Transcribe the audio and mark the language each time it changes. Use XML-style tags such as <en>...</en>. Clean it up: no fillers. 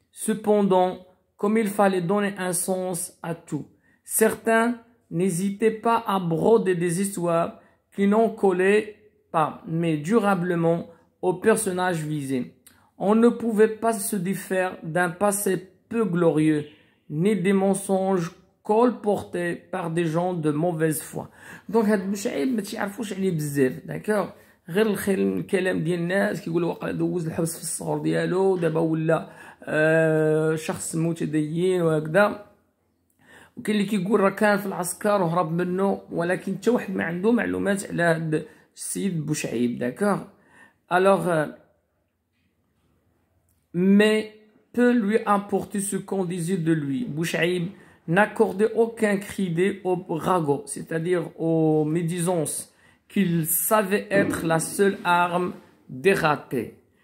<fr>Cependant, comme il fallait donner un sens à tout, certains n'hésitaient pas à broder des histoires qui n'en collaient pas, mais durablement au personnage visé. On ne pouvait pas se défaire d'un passé peu glorieux, ni des mensonges colportés par des gens de mauvaise foi.</fr> <ar>Donc, هاد Bouchaïb ما تعرفوش عليه بزاف, d'accord. غير الكلام ديال الناس كيقولوا واقع دوز الحبس في الصغر ديالو دابا ولا شخص متدين وهكذا. وكاين اللي كيقول راه كان في العسكر وهرب منه, ولكن حتى واحد ما عنده معلومات على هاد السيد Bouchaïb, d'accord.</ar> <fr>Alors, mais peu lui importait ce qu'on disait de lui. Bouchaïb n'accordait aucun crédit au ragot, c'est-à-dire aux médisances, qu'il savait être la seule arme des ratés.</fr>